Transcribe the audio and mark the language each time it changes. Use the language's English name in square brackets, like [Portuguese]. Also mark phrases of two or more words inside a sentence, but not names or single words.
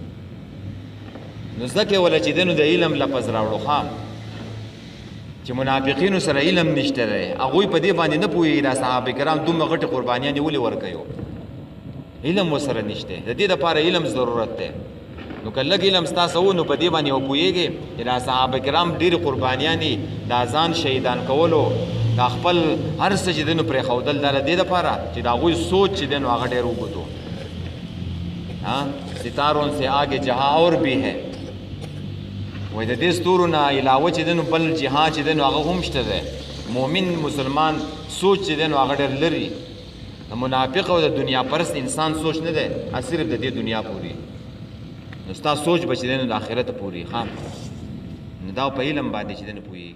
[Pashto] نو ځکه ولا چې دی نو د علم لفظ راوړو خام چې منافقینو سره علم نشته دی هغوی په دې باندې نه پوهېږي دا صحابه کرام دومره غټې قربانیانې ولې ورکوي علم ورسره نشته د دې دپاره علم ضرورت دی. نو که لږ علم ستاسو و نو په دې باندې وپوهېږئ چې دا صحابه کرام ډېرې قربانیانې دا ځان شهیدان کولو دا خپل هر څه چې دی نو پرېښودل دا د دې دپاره چې د هغوی سوچ چې دی نو هغه ډېر اوږد و. [Urdu] ستاروں سے آگے جہاں اور بھی ہے [Pashto] وای د دې ستورو نه علاوه چې دی نو بل جهاد چې دی نو هغه هم شته دی. مؤمن مسلمان سوچ چې دی نو هغه ډېر لري. د منافق او د دنیا پرست انسان سوچ نه دی صرف د دې دنیا پورې. نو ستا سوچ به چې دی نو د آخرت پورې نو دا په علم باندې چې دی نو پوهېږي.